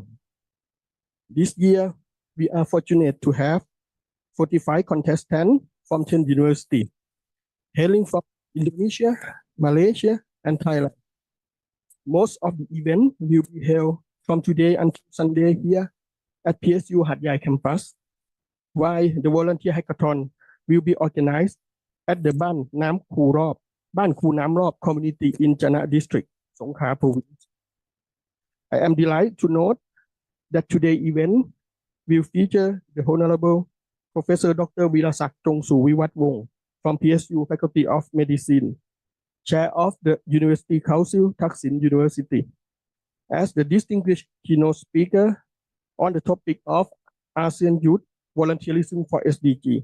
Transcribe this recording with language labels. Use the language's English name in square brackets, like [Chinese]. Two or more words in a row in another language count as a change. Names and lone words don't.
[English] This year, we are fortunate to have 45 contestants from 10 universities, hailing from Indonesia, Malaysia, and Thailand. most of the event will be held from today until Sunday here at PSU Hat Yai campus, while the volunteer hackathon will be organized at the Ban Nam Khu Rop, Ban Khu Nam Rop community in Jana district, Songkla province. I am delighted to note that today's event will feature the Honorable Professor Dr. Virasak Chongsu Viwatwong from PSU Faculty of Medicine, Chair of the University Council, Thaksin University, as the distinguished keynote speaker on the topic of ASEAN Youth Volunteerism for SDG.